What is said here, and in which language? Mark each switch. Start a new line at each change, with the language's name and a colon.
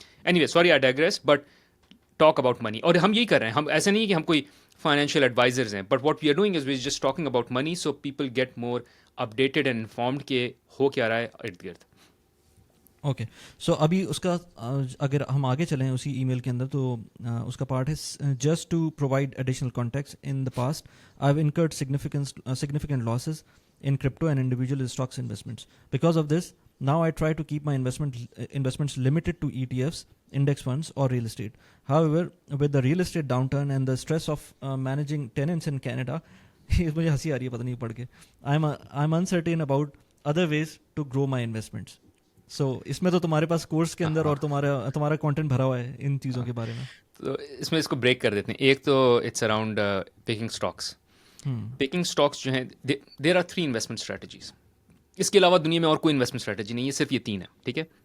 English: Anyway sorry I digress, but talk about money.
Urdu: اور ہم یہی کر رہے ہیں, ہم ایسے نہیں کہ ہم کوئی فائنینشیل ایڈوائزرز ہیں,
English: but what we are doing is we just talking about money so people get more updated and informed
Urdu: کہ ہو کیا رہا ہے ارد گرد. اوکے, سو ابھی اس کا اگر ہم آگے چلیں اسی ای میل کے اندر, تو اس کا پارٹ ہے
English: Just to provide additional contact. In the past I have incurred significant losses in crypto and individual stocks investments. Because of this, now I try to keep my investments limited to ETFs, index funds or real estate. However, with the real estate downturn and the stress of managing tenants in Canada,
Urdu: مجھے ہنسی آ رہی ہے پتہ نہیں پڑھ کے,
English: I'm uncertain about other ways to grow my investments.
Urdu: سو اس میں تو تمہارے پاس کورس کے اندر اور تمہارا کانٹینٹ بھرا ہوا ہے ان چیزوں کے بارے میں. تو اس میں اس کو بریک کر دیتے ہیں. ایک تو
English: It's around picking stocks.
Urdu: Picking stocks جو ہیں,
English: There are 3 investment strategies.
Urdu: اس کے علاوہ دنیا میں اور کوئی انویسٹمنٹ اسٹریٹجی نہیں ہے, صرف یہ 3 ہے, ٹھیک ہے.